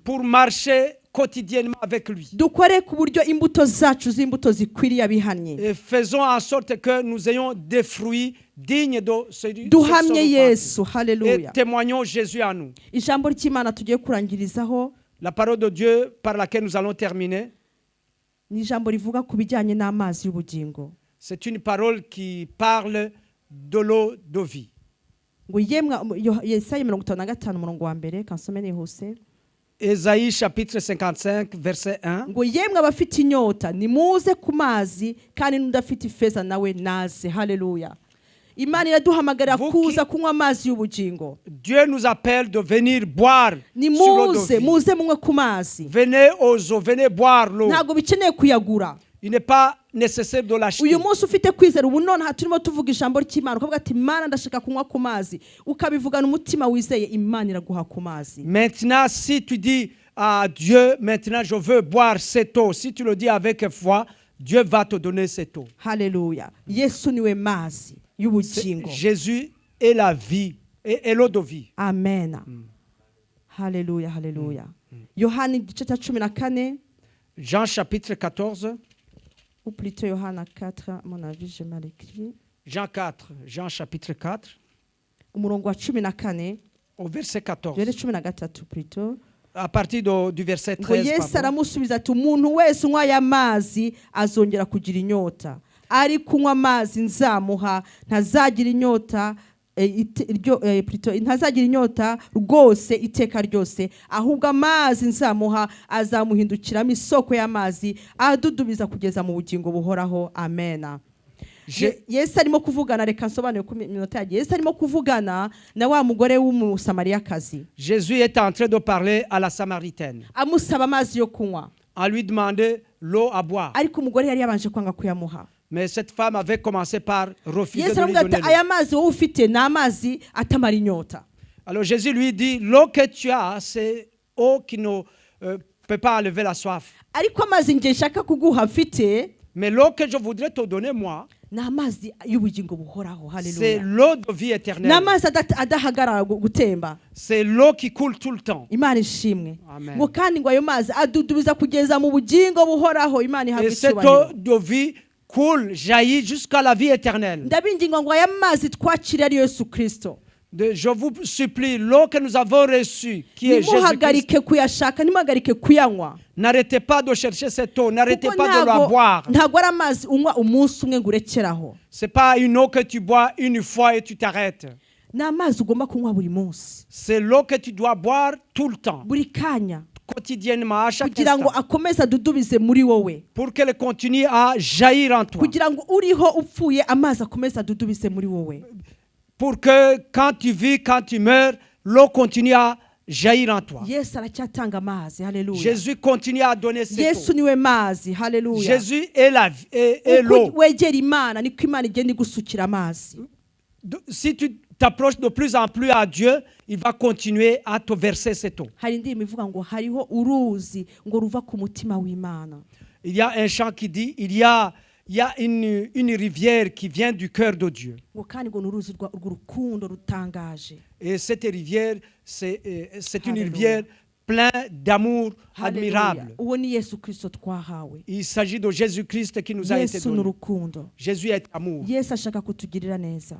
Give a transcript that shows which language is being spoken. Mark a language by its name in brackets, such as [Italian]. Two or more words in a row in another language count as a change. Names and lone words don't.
[French] pour marcher quotidiennement avec lui. [Kinyarwanda] Dukore ku buryo imbuto zacu z'imbuto zikwiriye abihannye. [French] Et faisons en sorte que nous ayons des fruits dignes de celui [Kinyarwanda] Duhamye [French] et [Kinyarwanda] Yesu. Haleluya. [French] témoignons Jésus en nous. [Kinyarwanda] Ijambo ry'Imana tugiye kurangirizaho [French] La parole de Dieu par laquelle nous allons terminer, [Kinyarwanda] ni ijambo rivuga ku bijyanye n'amazi y'ubugingo. [French] c'est une parole qui parle de l'eau de vie. [Kinyarwanda] Ngo yemwe Yesaya 55 umurongo wa mbere kansome nihuse. [French] Ésaïe chapitre 55 verset 1. [Kinyarwanda] Ngo yemwe abafite inyota nimuze ku mazi kandi n'udafite ifeza nawe naze. Haleluya. Imana iraduhamagarira kuza kunywa amazi y'ubugingo. [French] Dieu nous appelle de venir boire sur l'eau [Kinyarwanda] Nimuze [French] de vie. [Kinyarwanda] muze munywe ku mazi. [French] Venez aux eaux, venez boire l'eau. [Kinyarwanda] Ntabwo bikeneye kuyagura. [French] Il n'est pas nécessaire de l'acheter. [Kinyarwanda] Uyu munsi ufite kwizera ubu none turimo tuvuga ijambo ry'Imana ukavuga ati Imana ndashaka kunywa ku mazi ukabivugana umutima wizeye Imana iraguha ku mazi. [French] Maintenant, si tu dis à Dieu, maintenant je veux boire cette eau, si tu le dis avec foi, Dieu va te donner cette eau. [Kinyarwanda] Haleluya. Yesu niwe mazi y'ubugingo. [French] Jésus est la vie et l'eau de vie. [Kinyarwanda] Amen. Haleluya, haleluya. Yohana igice cya 14 [French] Jean chapitre 14, ou plutôt Yohana 4 à mon avis j'ai mal écrit. Jean chapitre 4, [Kinyarwanda] Umurongo wa 14 [French] au verset 14. [Kinyarwanda] rero 13 plutôt. [French] À partir du verset [Kinyarwanda] Ngo [French] 13. [Kinyarwanda] Yesu [French] pardon. [Kinyarwanda] aramusubiza ati umuntu wese unywa aya mazi azongera kugira inyota. Ari kunywa amazi nzamuha ntazagira inyota ntazagira inyota rwose iteka ryose ahubwo amazi nzamuha azamuhindukiramo isoko y'amazi adudubiza kugeza mu bugingo buhoraho. Amena. Yesu arimo kuvugana, reka nsobanure ku minota yagiye. Yesu arimo kuvugana na wa mugore w'umusamariyakazi. [French] Jésus est en train de parler à la Samaritaine. [Kinyarwanda] Amusaba amazi yo kunywa. [French] On lui demandait l'eau à boire. [Kinyarwanda] Ariko umugore yari yabanje kwanga kuyamuha. [French] Mais cette femme avait commencé par refuser [Kinyarwanda] Yesu [French] de lui [Kinyarwanda] aravuga [French] donner [Kinyarwanda] ati [French] l'eau. [Kinyarwanda] aya mazi wowe ufite ni amazi atamara inyota. [French] Alors Jésus lui dit, l'eau que tu as, c'est eau qui ne peut pas enlever la soif. [Kinyarwanda] ariko amazi ngiye nshaka kuguha mfite [French] Mais l'eau que je voudrais te donner, moi, [Kinyarwanda] ni amazi y'ubugingo buhoraho. [French] c'est [Kinyarwanda] Haleluya. [French] l'eau de vie [Kinyarwanda] ni [French] éternelle. [Kinyarwanda] amazi adahagarara gutemba. [French] C'est l'eau qui coule tout le temps. [Kinyarwanda] Imana ishimwe. Amen. ngo kandi ngo ayo mazi adudubiza kugeza mu bugingo buhoraho. Imana ihabwe [French] Et cette eau [Kinyarwanda] icyubahiro. [French] de vie coule, jaillit jusqu'à la vie éternelle. [Kinyarwanda] ndabinginga ngo aya mazi twakire ari Yesu Kristo. [French] Je vous supplie, l'eau que nous avons reçue, qui est Jésus-Christ, [Kinyarwanda] nimuhagarike kuyashaka, nimuhagarike kuyanywa. [French] n'arrêtez pas de chercher cette eau, n'arrêtez [Kinyarwanda] Kuko [French] pas de la boire. [Kinyarwanda] ntago ari amazi unywa umunsi umwe ngo urekeraho. [French] Ce n'est pas une eau que tu bois une fois et tu t'arrêtes. [Kinyarwanda] ni amazi ugomba kunywa buri munsi, [French] C'est l'eau que tu dois boire tout le temps, [Kinyarwanda] buri kanya, [French] quotidiennement, à chaque [Kinyarwanda] kugira ngo [French] instant, [Kinyarwanda] akomeze adudubize muri wowe, [French] pour qu'elle continue à jaillir en toi. [Kinyarwanda] kugira ngo uriho upfuye amazi akomeze adudubize muri wowe, [French] Pour que quand tu vis, quand tu meurs, l'eau continue à jaillir en toi. [Kinyarwanda] Yesu aracyatanga amazi. Haleluya. [French] Jésus continue à donner cette [Kinyarwanda] Yesu [French] eau. [Kinyarwanda] niwe mazi. Haleluya. [French] Jésus est la vie, est [Kinyarwanda] uko [French] l'eau. [Kinyarwanda] wegera Imana niko Imana igenda igusukira amazi. [French] Si tu t'approches de plus en plus à Dieu, il va continuer à te verser cette eau. [Kinyarwanda] hari indirimbo ivuga ngo hariho uruzi ngo ruva ku mutima w'Imana. [French] Il y a un chant qui dit, il y a une rivière qui vient du cœur de Dieu. [Kinyarwanda] ngo kandi ngo ni uruzi rw'urukundo rutangaje. [French] Et cette rivière, c'est une Alléluia. rivière pleine d'amour [Kinyarwanda] Haleluya. [French] admirable. [Kinyarwanda] uwo ni Yesu Kristo twahawe. [French] Il s'agit de Jésus-Christ qui nous a été [Kinyarwanda] Yesu ni [French] donné. [Kinyarwanda] urukundo. [French] Jésus est amour. [Kinyarwanda] Yesu ashaka kutugirira neza.